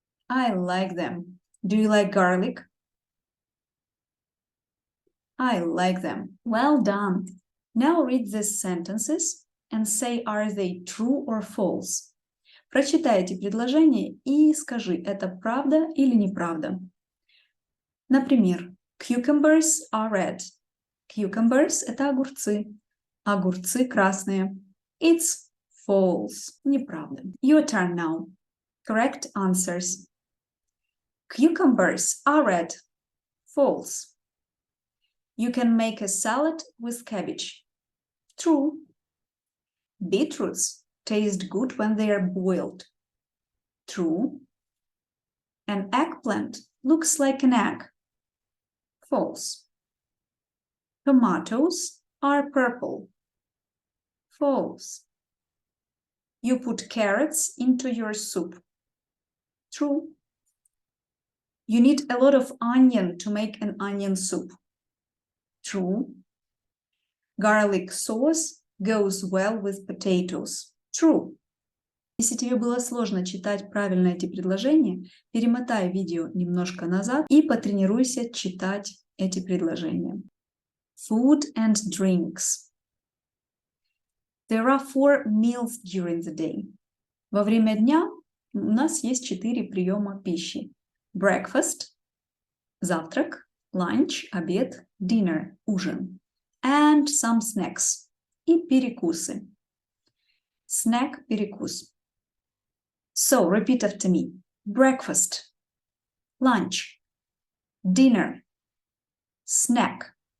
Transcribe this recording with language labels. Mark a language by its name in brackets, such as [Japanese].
[English] I like them. Do you like garlic? I like them. Well done. Now read these sentences and say, are they true or false? [Russian] Прочитай эти предложения и скажи, это правда или неправда. Например, [English] cucumbers are red. [Russian] Cucumbers – это огурцы. Огурцы красные. [English] It's false. [Russian] Неправда. [English] Your turn now. Correct answers. Cucumbers are red. False. You can make a salad with cabbage. True. Beetroots taste good when they are boiled. True. An eggplant looks like an egg. False. Tomatoes are purple. False. You put carrots into your soup. True. You need a lot of onion to make an onion soup. True. Garlic sauce goes well with potatoes. True. [Russian] Если тебе было сложно читать правильно эти предложения, перемотай видео немножко назад и потренируйся читать эти предложения. [English] Food and drinks. There are 4 meals during the day. [Russian] Во время дня у нас есть 4 приема пищи. [English] Breakfast, завтрак, lunch, обед, dinner, ужин. And some snacks. [Russian] И перекусы. [English] Snack, перекус. So, repeat after me. Breakfast, lunch, dinner, snack.